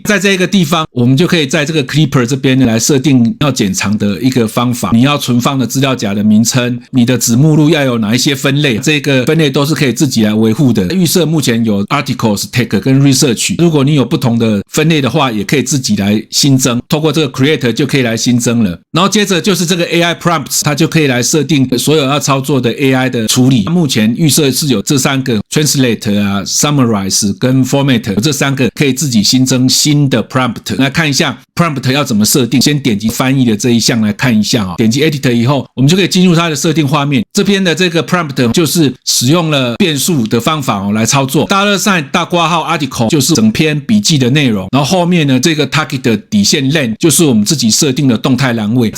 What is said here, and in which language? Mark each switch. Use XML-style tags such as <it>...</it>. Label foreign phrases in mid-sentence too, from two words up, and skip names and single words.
<zh>在這個地方我們就可以在這個 Clipper 這邊來設定要剪長的一個方法，你要存放的資料夾的名稱，你的子目錄要有哪一些分類，這個分類都是可以自己來維護的。預設目前有</zh> <en>Articles Tag</en> <zh>跟 Research， 如果你有不同的分類的話，也可以自己來新增，透過這個 Create 就可以來新增了。然後接着就是这個</zh> <en>AI Prompts，</en> <zh>它就可以來設定所有要操作的 AI 的處理。目前預設是有這三個 Translate 啊、Summarize 跟 Format， 這三個可以自己新增新的 Prompt。来看一下 Prompt 要怎麼設定，先點擊翻譯的這一項來看一下。點擊 Edit 以後，我們就可以進入它的設定畫面。這邊的這個 Prompt 就是使用了變數的方法來操作。$大括號 Article 就是整篇筆記的內容，然後後面呢這個 Target 的底線 Len 就是我們自己設定的動態欄位。</zh>